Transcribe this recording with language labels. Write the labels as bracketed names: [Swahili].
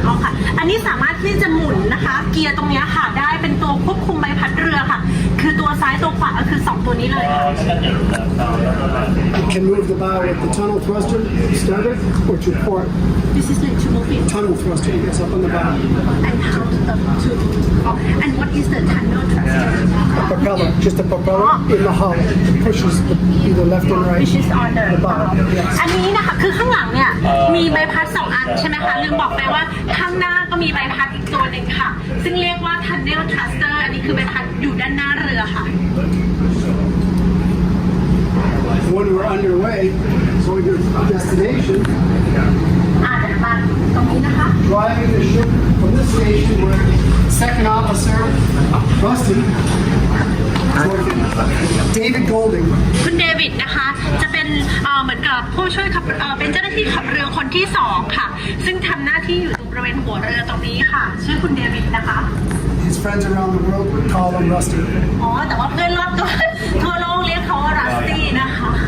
[Thai] อ๋อค่ะ อันนี้สามารถที่จะหมุนนะคะ เกียร์ตรงนี้ค่ะได้เป็นตัวควบคุมใบพัดเรือค่ะ คือตัวซ้ายตัวขวาก็คือ2 ตัวนี้เลยค่ะ [English] You can move the bow with the tunnel thruster, starboard, or to port. This is like to move it Tunnel thruster is up on the bow. and how to and what is the tunnel thruster The propeller, just a propeller in the hull, pushes either left and right. which is on the bow. Yes. [Thai] อันนี้นะคะคือข้างหลังเนี่ยมีใบพัด2 อันใช่ไหมคะลืมบอกไปว่าข้างหน้าก็มีใบพัดอีกตัวหนึ่งค่ะซึ่งเรียกว่า tunnel thruster อันนี้คือใบพัดอยู่ด้านหน้าเรือค่ะ [English] When we're underway, going to destination, [Thai] เดี๋ยวมาตรงนี้นะคะ [English] driving the ship from this station where second officer, Rusty, is working. David Golding. [Thai] คุณเดวิดนะคะจะเป็นเหมือนกับผู้ช่วยขับเป็นเจ้าหน้าที่ขับเรือคนที่2ค่ะซึ่งทำหน้าที่อยู่ตรงบริเวณหัวเรือตรงนี้ค่ะชื่อคุณเดวิดนะคะ [English] His friends around the world would call him Rusty. [Thai] อ๋อแต่ว่าเพื่อนรอบตัวทั่วโลกเรียกเขาว่ารัสตี้นะคะ